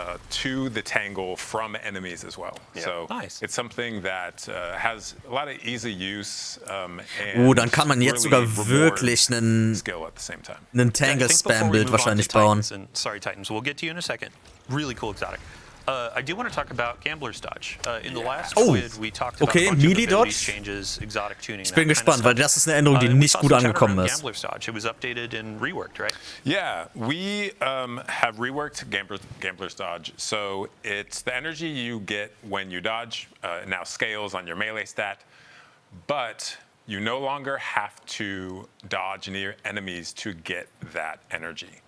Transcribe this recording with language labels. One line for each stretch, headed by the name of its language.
English: to the tangle from enemies as well. Yeah. So Nice. it's something that has a lot of easy use. And
German: Dann kann man jetzt sogar wirklich einen
English: skill at the same time.
German: Tangle-Spam-Bild wahrscheinlich bauen.
English: Sorry, Titans. We'll get to you in a second. Really cool exotic. I do want to talk about Gambler's Dodge. In the last quiz, we talked about a bunch of abilities changes, exotic tuning.
German: Ich bin gespannt, weil das ist eine Änderung, die nicht gut angekommen ist.
English: Gambler's Dodge. It was updated and reworked, right? Yeah, we have reworked Gambler's Dodge. So it's the energy you get when you dodge. It now scales on your melee stat, but you no longer have to dodge near enemies to get that energy.